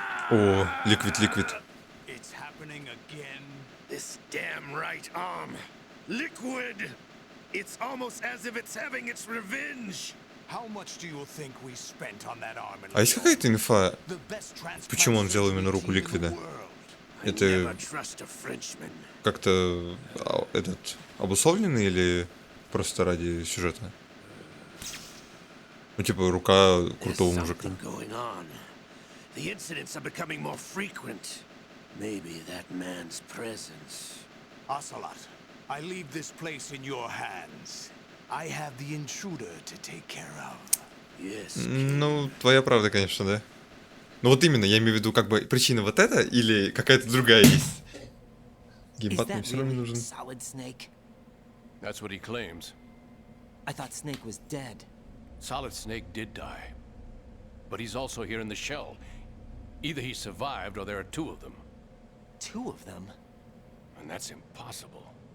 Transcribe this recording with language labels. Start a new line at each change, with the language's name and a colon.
Russian: О, ликвид.
English: It's happening again. This damn right arm. Liquid! It's almost as if it's having its revenge. How much do you think we spent on that arm?
Russian: А есть какая-то инфа, почему он взял именно руку ликвида? Это как-то этот обусловлено или просто ради сюжета? Ну типа рука крутого мужика.
English: The incidents are becoming more frequent. Maybe that man's presence. Ocelot, I leave this place in your hands. I have the intruder to take care of. Yes.
Russian: Ну, твоя правда, конечно, да. Но вот именно, я имею в виду, как бы причина вот эта или какая-то другая есть. Геймпад мне все равно не нужен.
English: Solid Snake? That's what he claims. I thought Snake was dead. Solid Snake did die. But he's also here in the shell. Either he survived or there are two of them. Two of them? And that's impossible.